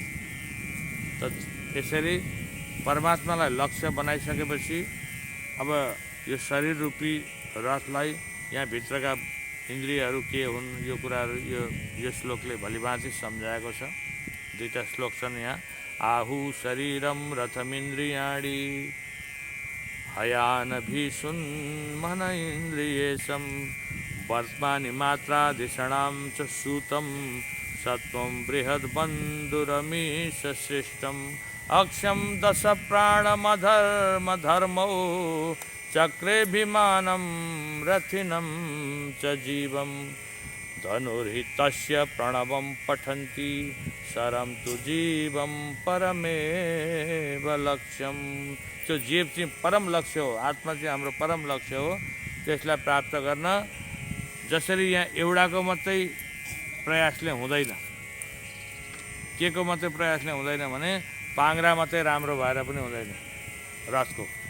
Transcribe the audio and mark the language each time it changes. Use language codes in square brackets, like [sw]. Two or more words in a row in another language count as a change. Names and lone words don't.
[ne] त यसरी परमात्मालाई लक्ष्य बनाइसकेपछि अब यो शरीर रूपी रथलाई यहाँ भित्रका इन्द्रियहरू के हुन् यो कुराहरू यो श्लोकले भलिभाँति सम्झाएको छ। दुईटा श्लोक छन् यहाँ। [sa] आहु शरीरम रथमिन्द्रियाणि हयान भीषुन् मन इन्द्रियेशं वर्त्मानि मात्रादिषणां च सूतं सत्वं बृहद्बन्धुरमीश सृष्टम् अक्षं 10 प्राणमधर्मधर्मौ चक्रेऽभिमानं रथिनं च जीवं धनुर्हि तस्य प्रणवं पठन्ति सरम तु जीवं परमेव लक्ष्यम। [ne] त्यो जीव चाहिँ परम लक्ष्य हो, आत्मा चाहिँ हाम्रो परम लक्ष्य हो। त्यसलाई प्राप्त गर्न जसरी यहाँ एउटाको मात्रै प्रयासले हुँदैन, के को मात्रै प्रयासले हुँदैन भने पाङ्ग्रा मात्रै राम्रो भएर पनि हुँदैन रथको।